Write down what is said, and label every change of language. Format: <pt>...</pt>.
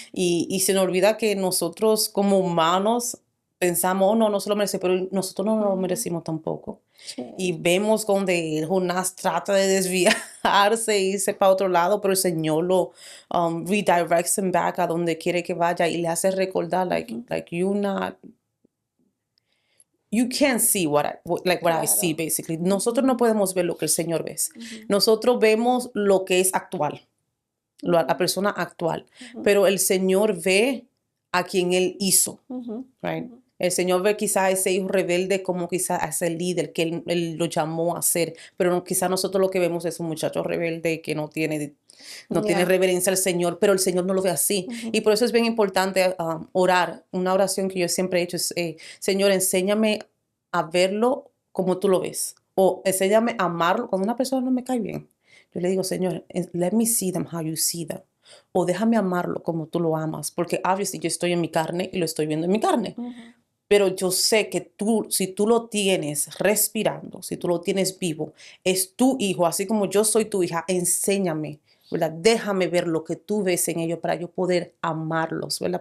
<es>Y se nos olvida que nosotros como humanos pensamos, oh, no, no se lo merece, pero nosotros no lo Ujú. merecimos tampoco. Y Sí. vemos donde Jonás trata de desviarse e irse para otro lado, pero el Señor lo</es> <en>redirects him back</en> <es>a donde quiere que vaya y le hace recordar, Ujú.</es> <en>like you can't see what I see,</en> <es>Claro. basically. Nosotros no Ujú. podemos ver lo que el Señor ve. Ujú. Nosotros vemos lo que es actual, la Ujú. persona actual, Ujú. pero el Señor ve a quien Él hizo. Ujú.</es> <en>Right? Ujú.</en> <es>El Señor ve quizá a ese hijo rebelde como quizá a ese líder que él lo llamó a ser, pero no, quizá nosotros lo que vemos es un muchacho rebelde que no tiene Yeah. reverencia al Señor, pero el Señor no lo ve así. Ujú. Y por eso es bien importante orar. Una oración que yo siempre he hecho es, Señor, enséñame a verlo como tú lo ves. O enséñame a amarlo cuando una persona no me cae bien. Yo le digo, Señor,</es> <en>let me see them</en> <es>how you see them. O déjame amarlo como tú lo amas, porque obviously yo estoy en mi carne y lo estoy viendo en mi carne. Ujú. Pero yo sé que tú, si tú lo tienes respirando, si tú lo tienes vivo, es tu hijo, así como yo soy tu hija, enséñame, ¿verdad? Déjame ver lo que tú ves en ellos para yo poder amarlos, ¿verdad?</es>